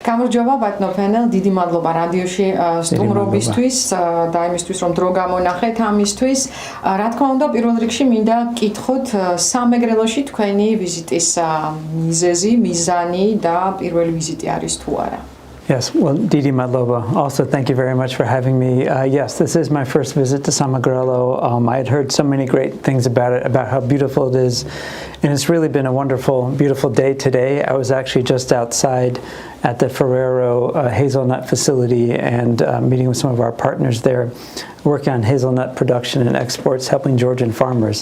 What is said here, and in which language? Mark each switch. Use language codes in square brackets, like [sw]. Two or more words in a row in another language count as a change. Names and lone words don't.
[ka] გამარჯობა ბატონო ფენელ, დიდი მადლობა რადიოში სტუმრობისთვის და იმისთვის რომ დრო გამონახეთ ამისთვის. Რა თქმა უნდა, პირველ რიგში მინდა გკითხოთ სამეგრელოში თქვენი ვიზიტის მიზანი და პირველი ვიზიტი არის თუ არა. [en] Yes, well, [ka] დიდი მადლობა, [en] also thank you very much for having me. Yes, this is my first visit to Samagrelo. I had heard so many great things about it, about how beautiful it is, and it's really been a wonderful, beautiful day today. I was actually just outside at the Ferrero hazelnut facility and meeting with some of our partners there, working on hazelnut production and exports, helping Georgian farmers.